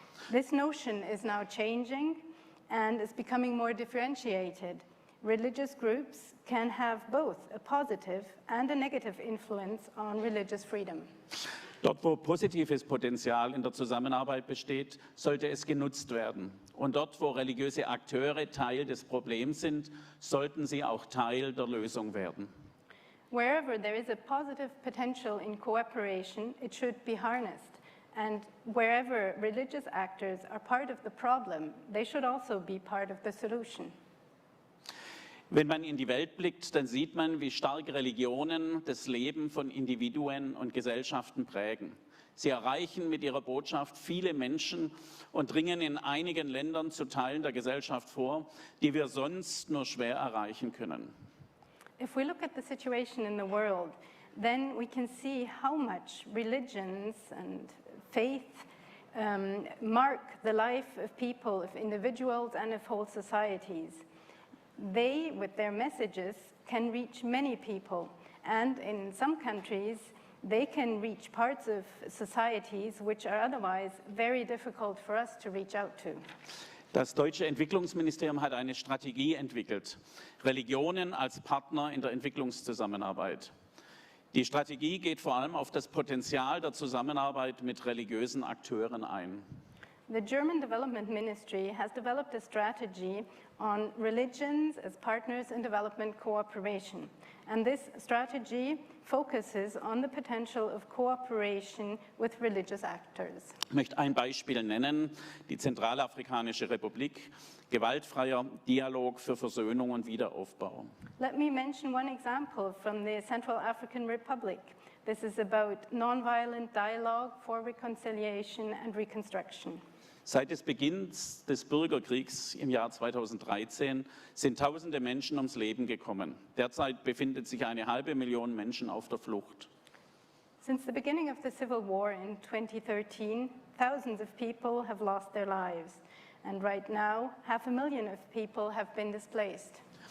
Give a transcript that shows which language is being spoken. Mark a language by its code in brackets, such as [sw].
[en] This notion is now changing and is becoming more differentiated. Religious groups can have both a positive and a negative influence on religious freedom. [de] Dort, wo positives Potenzial in der Zusammenarbeit besteht, sollte es genutzt werden. Und dort, wo religiöse Akteure Teil des Problems sind, sollten sie auch Teil der Lösung werden. [en] Wherever there is a positive potential in cooperation, it should be harnessed. And wherever religious actors are part of the problem, they should also be part of the solution. [de] Wenn man in die Welt blickt, dann sieht man, wie stark Religionen das Leben von Individuen und Gesellschaften prägen. Sie erreichen mit ihrer Botschaft viele Menschen und dringen in einigen Ländern zu Teilen der Gesellschaft vor, die wir sonst nur schwer erreichen können. [en] If we look at the situation in the world, then we can see how much religions and faith mark the life of people, of individuals and of whole societies. They, with their messages, can reach many people, and in some countries, they can reach parts of societies which are otherwise very difficult for us to reach out to. [de] Das deutsche Entwicklungsministerium hat eine Strategie entwickelt, Religionen als Partner in der Entwicklungszusammenarbeit. Die Strategie geht vor allem auf das Potenzial der Zusammenarbeit mit religiösen Akteuren ein. [en] The German Development Ministry has developed a strategy on religions as partners in development cooperation. And this strategy focuses on the potential of cooperation with religious actors. [de] Ich möchte ein Beispiel nennen, die Zentralafrikanische Republik, gewaltfreier Dialog für Versöhnung und Wiederaufbau. [en] Let me mention one example from the Central African Republic. This is about nonviolent dialogue for reconciliation and reconstruction. [de] Seit des Beginns des Bürgerkriegs im Jahr 2013 sind tausende Menschen ums Leben gekommen. Derzeit befindet sich 500.000 Menschen auf der Flucht. [en] Since the beginning of the civil war in 2013, thousands of people have lost their lives. And right now, 500,000 of people have been displaced.